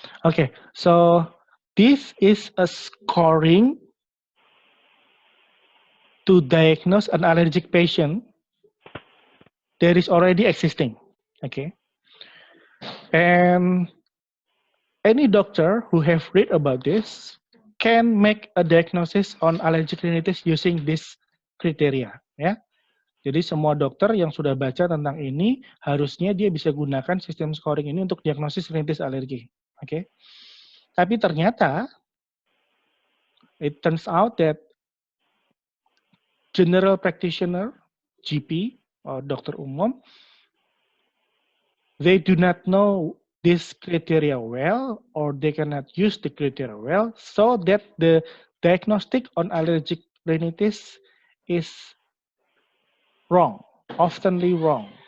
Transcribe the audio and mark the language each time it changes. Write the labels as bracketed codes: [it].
[en] Okay, so this is a scoring to diagnose an allergic patient that is already existing, okay? And any doctor who have read about this can make a diagnosis on allergic rhinitis using this criteria, ya. [id] Jadi semua dokter yang sudah baca tentang ini harusnya dia bisa gunakan sistem scoring ini untuk diagnosis rhinitis alergi, oke? Tapi ternyata [en] it turns out that general practitioner, GP or dokter umum, they do not know this criteria well, or they cannot use the criteria well, so that the diagnostic on allergic rhinitis is wrong, oftenly wrong.